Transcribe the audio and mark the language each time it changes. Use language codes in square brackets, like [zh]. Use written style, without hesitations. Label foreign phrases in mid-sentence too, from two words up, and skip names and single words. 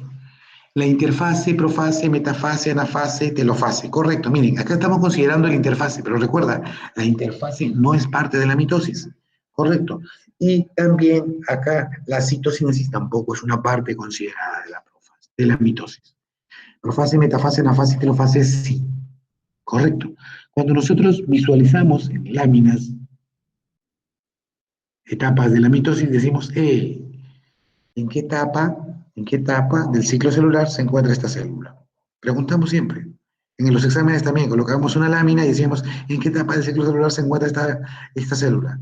[es] La interfase, profase, metafase, anafase, telofase. Correcto, miren, acá estamos considerando la interfase, pero recuerda, la interfase no es parte de la mitosis. Correcto. Y también acá la citocinesis tampoco es una parte considerada de la profase, de la mitosis. Profase, metafase, anafase, telofase, sí. Correcto. Cuando nosotros visualizamos en láminas etapas de la mitosis, decimos, ¿en qué etapa del ciclo celular se encuentra esta célula? Preguntamos siempre. En los exámenes también colocamos una lámina y decíamos, ¿en qué etapa del ciclo celular se encuentra esta célula?